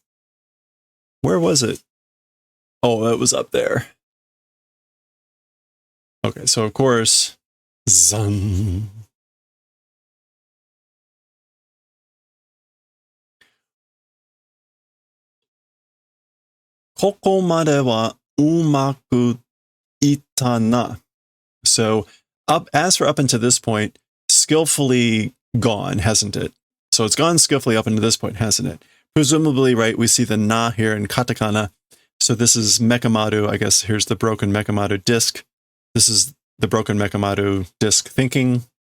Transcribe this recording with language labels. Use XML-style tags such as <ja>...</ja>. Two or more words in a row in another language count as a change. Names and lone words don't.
<en>Where was it? Oh, it was up there. Okay, so of course, zun.</en> <ja>ここまでは上手くいったな.</ja> <en>So as for up until this point, skillfully gone, hasn't it? So it's gone skillfully up until this point, hasn't it? Presumably, right, we see the na here in katakana. So this is Mekamaru. I guess here's the broken Mekamaru disc. This is the broken Mekamaru disc thinking.</en>